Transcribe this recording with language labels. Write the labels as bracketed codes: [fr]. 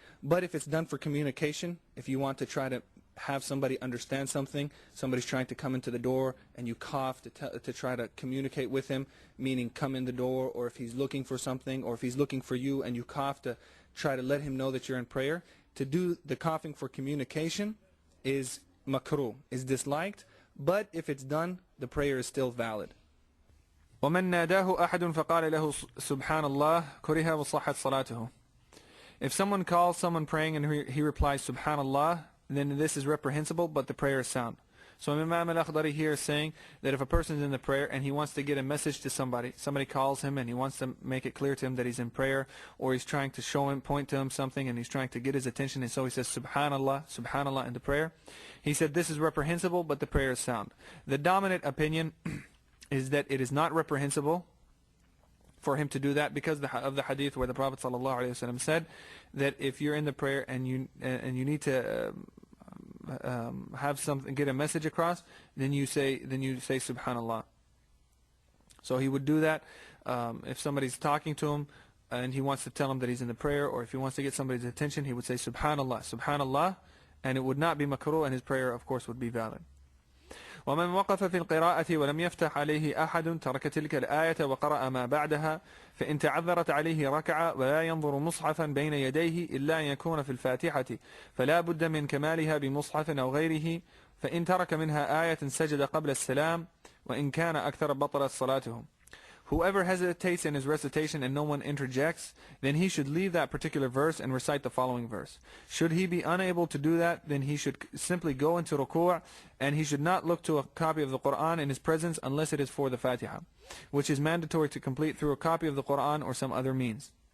[en] But if it's done for communication, if you want to try to have somebody understand something, somebody's trying to come into the door and you cough to try to communicate with him, meaning come in the door, or if he's looking for something, or if he's looking for you and you cough to try to let him know that you're in prayer, to do the coughing for communication is makruh, is disliked, but if it's done, the prayer is still valid. [ar] ومن ناداه أحد فقال له سبحان الله كره وصحت صلاته. [en] If someone calls someone praying and he replies subhanallah, then this is reprehensible, but the prayer is sound. So Imam Akhdari here is saying that if a person is in the prayer and he wants to get a message to somebody calls him and he wants to make it clear to him that he's in prayer, or he's trying to show him, point to him something, and he's trying to get his attention, and so he says subhanallah, subhanallah in the prayer. He said this is reprehensible, but the prayer is sound. The dominant opinion is that it is not reprehensible for him to do that, because of the hadith where the Prophet ﷺ said that if you're in the prayer and you need to have something, get a message across, then you say subhanallah. So he would do that if somebody's talking to him and he wants to tell him that he's in the prayer, or if he wants to get somebody's attention, he would say subhanallah, subhanallah, and it would not be makruh, and his prayer of course would be valid. [ar] ومن وقف في القراءة ولم يفتح عليه أحد ترك تلك الآية وقرأ ما بعدها فإن تعذرت عليه ركع ولا ينظر مصحفا بين يديه إلا أن يكون في الفاتحة فلا بد من كمالها بمصحف أو غيره فإن ترك منها آية سجد قبل السلام وإن كان أكثر بطلت صلاته. [en] Whoever hesitates in his recitation and no one interjects, then he should leave that particular verse and recite the following verse. Should he be unable to do that, then he should simply go into ruku', and he should not look to a copy of the Quran in his presence unless it is for the Fatiha, which is mandatory to complete through a copy of the Quran or some other means.